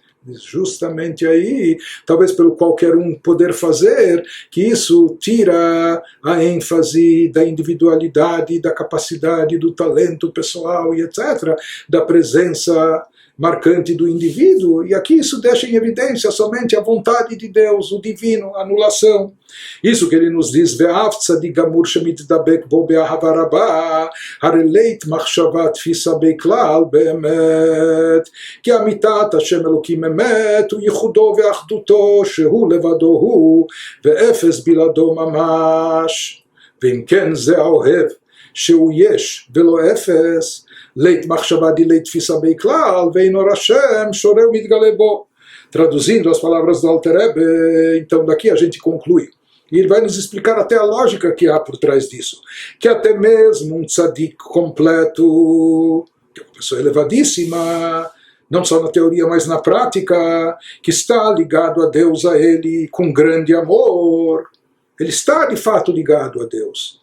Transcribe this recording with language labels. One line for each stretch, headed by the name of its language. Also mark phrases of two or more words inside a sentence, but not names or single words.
Portuguese: Justamente aí, talvez pelo qualquer um poder fazer, que isso tira a ênfase da individualidade, da capacidade, do talento pessoal e etc., da presença marcante do indivíduo, e aqui isso deixa em evidência somente a vontade de Deus, o divino, a anulação. Isso que ele nos diz,
Hebrew: ואף צדיק גמור שמתדבק בו באהבה רבה, הרי לית מחשבה תפיסא בכלל באמת, כי אמיתת השם אלהים אמת, ויחודו ואחדותו, שהוא לבדו הוא, ואפס בלעדו ממש. ואם כן זה האוהב שהוא יש ולא אפס, לית מחשבה דילית תפיסה בכלל, ואינו רשם שורה ומתגלה בו.
Portuguese: Traduzindo as palavras do Alter Rebbe, então daqui a gente conclui. E ele vai nos explicar até a lógica que há por trás disso. Que até mesmo um tzadik completo, que é uma pessoa elevadíssima, não só na teoria, mas na prática, que está ligado a Deus, a Ele, com grande amor, ele está de fato ligado a Deus.